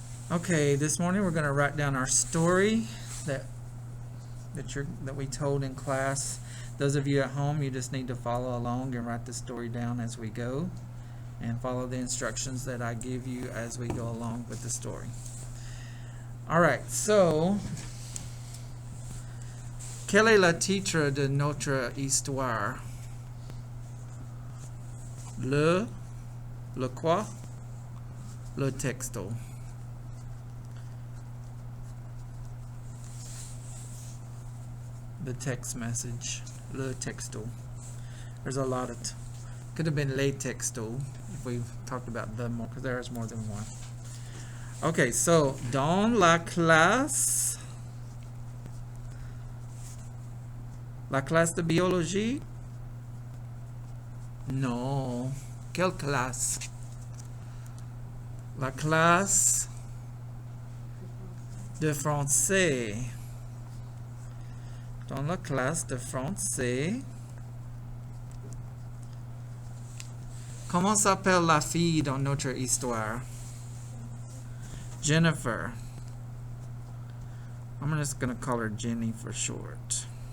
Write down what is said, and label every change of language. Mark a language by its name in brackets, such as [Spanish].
[English] Okay, this morning we're going to write down our story that we told in class. Those of you at home, you just need to follow along and write the story down as we go and follow the instructions that I give you as we go along with the story. All right, so [French] quel est le titre de notre histoire? Le quoi? Le texto. [English] The text message, [French] le texto. [English] There's a lot of could have been [French] le texto [English] if we talked about the more, because there's more than one. Okay, so [French] dans la classe de biologie? Non. Quelle classe? La classe de français. Dans la classe de français. Comment s'appelle la fille dans notre histoire? Jennifer. [English] I'm just going to call her Jenny for short.